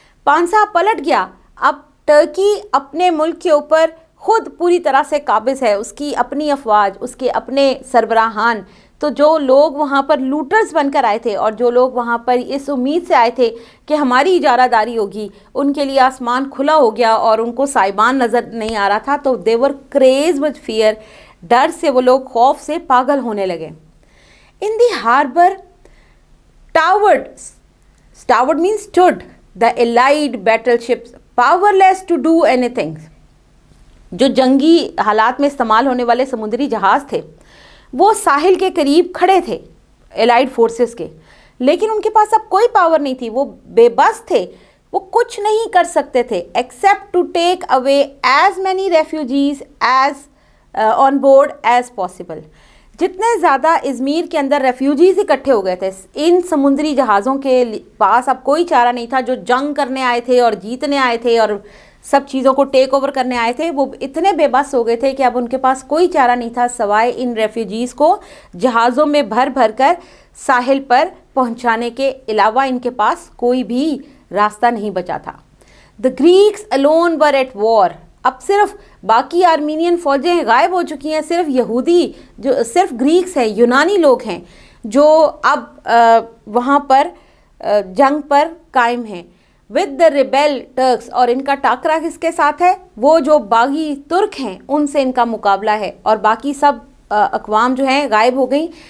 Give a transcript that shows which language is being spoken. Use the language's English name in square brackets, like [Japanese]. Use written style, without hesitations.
[Urdu] پانسا پلٹ گیا. اب ٹرکی اپنے ملک کے اوپر خود پوری طرح سے قابض ہے، اس کی اپنی افواج، اس کے اپنے سربراہان. تو جو لوگ وہاں پر لوٹرز بن کر آئے تھے اور جو لوگ وہاں پر اس امید سے آئے تھے کہ ہماری اجارہ داری ہوگی، ان کے لیے آسمان کھلا ہو گیا اور ان کو سائبان نظر نہیں آ رہا تھا. [English] تو they were crazed with fear. [Urdu] ڈر سے وہ لوگ خوف سے پاگل ہونے لگے. [English] in the harbor towered means stood the allied battleships powerless to do anything. [Urdu] جو جنگی حالات میں استعمال ہونے والے سمندری جہاز تھے وہ ساحل کے قریب کھڑے تھے الائیڈ فورسز کے، لیکن ان کے پاس اب کوئی پاور نہیں تھی. وہ بے بس تھے، وہ کچھ نہیں کر سکتے تھے [English] Except to take away as many refugees as on board as possible. [Urdu] جتنے زیادہ ازمیر کے اندر ریفیوجیز اکٹھے ہو گئے تھے، ان سمندری جہازوں کے پاس اب کوئی چارہ نہیں تھا. جو جنگ کرنے آئے تھے اور جیتنے آئے تھے اور سب چیزوں کو ٹیک اوور کرنے آئے تھے، وہ اتنے بے بس ہو گئے تھے کہ اب ان کے پاس کوئی چارہ نہیں تھا سوائے ان ریفیوجیز کو جہازوں میں بھر بھر کر ساحل پر پہنچانے کے علاوہ ان کے پاس کوئی بھی راستہ نہیں بچا تھا. [English] The Greeks alone were at war. [Urdu] اب صرف باقی آرمینین فوجیں غائب ہو چکی ہیں، صرف یہودی جو صرف گریکس ہیں، یونانی لوگ ہیں جو اب وہاں پر جنگ پر قائم ہیں. [English] with the rebel Turks, [Urdu] اور ان کا ٹاکرا کس کے ساتھ ہے؟ وہ جو باغی ترک ہیں ان سے ان کا مقابلہ ہے، اور باقی سب اقوام جو ہیں غائب ہو گئیں.